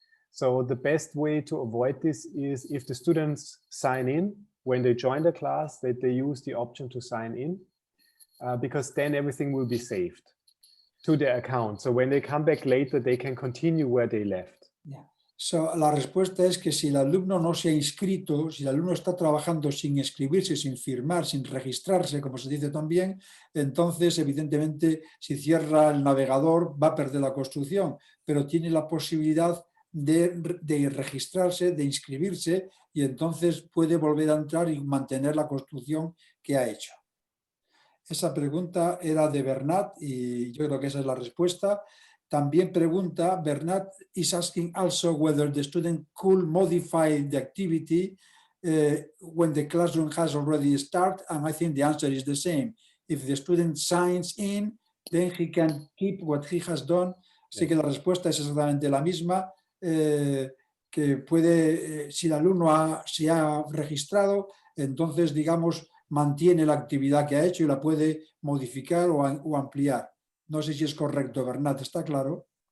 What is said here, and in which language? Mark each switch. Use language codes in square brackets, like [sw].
[en] So the best way to avoid this is if the students sign in when they join the class, that they use the option to sign in, because then everything will be saved to their account. So when they come back later, they can continue where they left. Yeah. [es] So, la respuesta es que si el alumno no se ha inscrito, si el alumno está trabajando sin inscribirse, sin firmar, sin registrarse, como se dice también, entonces evidentemente si cierra el navegador va a perder la construcción, pero tiene la posibilidad de registrarse, de inscribirse, y entonces puede volver a entrar y mantener la construcción que ha hecho. Esa pregunta era de Bernat y yo creo que esa es la respuesta. También pregunta, [en] Bernat is asking also whether the student could modify the activity when the classroom has already started, and I think the answer is the same. If the student signs in, then he can keep what he has done. [es] Así que la respuesta es exactamente la misma, que puede, si el alumno se ha registrado, entonces, digamos, mantiene la actividad que ha hecho y la puede modificar o ampliar. No sé si es correcto, Bernat, ¿está claro?